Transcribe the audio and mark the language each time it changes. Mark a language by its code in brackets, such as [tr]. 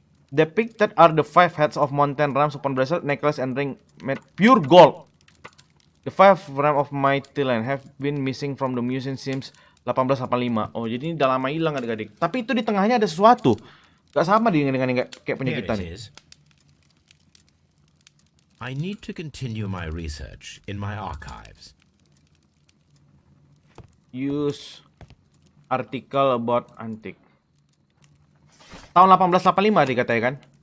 [en] Depicted are the 5 heads of mountain rams upon bracelet, necklace, and ring made pure gold. The 5 rams of mighty land have been missing from the museum since 1885. [id] Oh, jadi ini udah lama hilang adik-adik. Tapi itu di tengahnya ada sesuatu. Gak sama dengan kayak punya kita nih. [en] I need to continue my research in my archives. Use article about antique. [id] Tahun 1885 dikatakan kan?